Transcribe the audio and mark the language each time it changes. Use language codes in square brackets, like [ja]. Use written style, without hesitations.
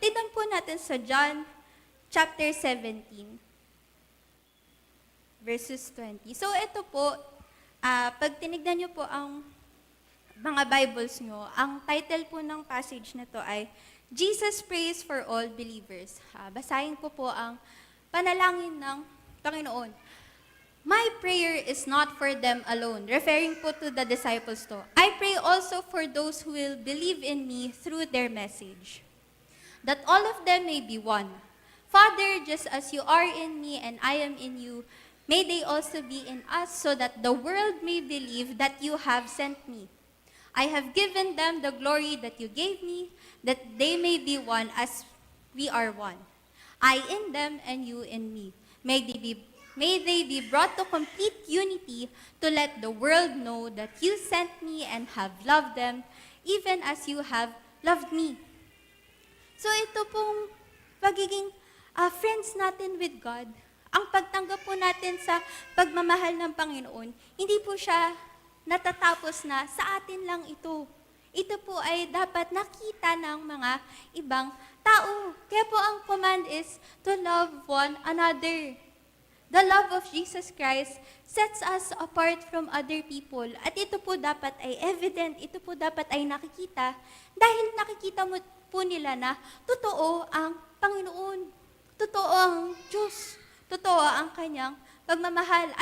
[tl] Tignan po natin sa John chapter 17, verses 20. So ito po, pag tinignan niyo po ang mga Bibles niyo, ang title po ng passage na to ay [en] Jesus Prays for All Believers. [tl] Basahin ko po ang panalangin ng Panginoon. [en] My prayer is not for them alone, referring po to the disciples to. I pray also for those who will believe in me through their message, that all of them may be one. Father, just as you are in me and I am in you, may they also be in us, so that the world may believe that you have sent me. I have given them the glory that you gave me, that they may be one as we are one. I in them and you in me. May they be brought to complete unity, to let the world know that you sent me and have loved them, even as you have loved me. [tl] So ito pong pagiging friends natin with God, ang pagtanggap po natin sa pagmamahal ng Panginoon, hindi po siya natatapos na sa atin lang ito. Ito po ay dapat nakita ng mga ibang tao. Kaya po ang [en] command is to love one another. The love of Jesus Christ sets us apart from other people. [tl] At ito po dapat ay evident, ito po dapat ay nakikita dahil nakikita mo po nila na totoo ang Panginoon, totoo ang Diyos, totoo ang kanyang pagmamahal.